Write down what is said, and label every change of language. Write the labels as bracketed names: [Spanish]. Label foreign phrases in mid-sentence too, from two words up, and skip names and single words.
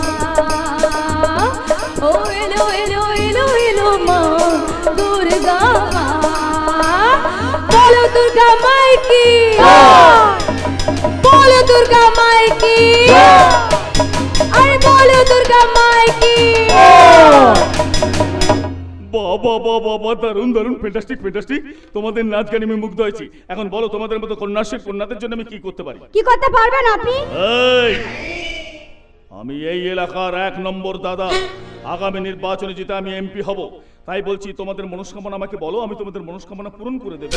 [Bangla] ও এলো এলো এলো এলো মা দুর্গা মা [Hindi] बोलो दुर्गा माई की बोलो दुर्गा माई की अरे बोलो दुर्गा माई की [Bangla] বাবা বাবা বাবা দারুণ দারুণ ফ্যান্টাস্টিক ফ্যান্টাস্টিক তোমাদের নাচ গানে আমি মুগ্ধ হয়েছি এখন বলো তোমাদের মতো কন্যাশ্রী কন্যাদের জন্য আমি কি করতে পারি কি করতে পারবেন আপনি এই আমি এই এলাকার 1 নম্বর দাদা আগামী নির্বাচনে জিতে আমি এমপি হব তাই বলছি তোমাদের মনস্কামনা আমাকে বলো আমি তোমাদের মনস্কামনা পূরণ করে দেব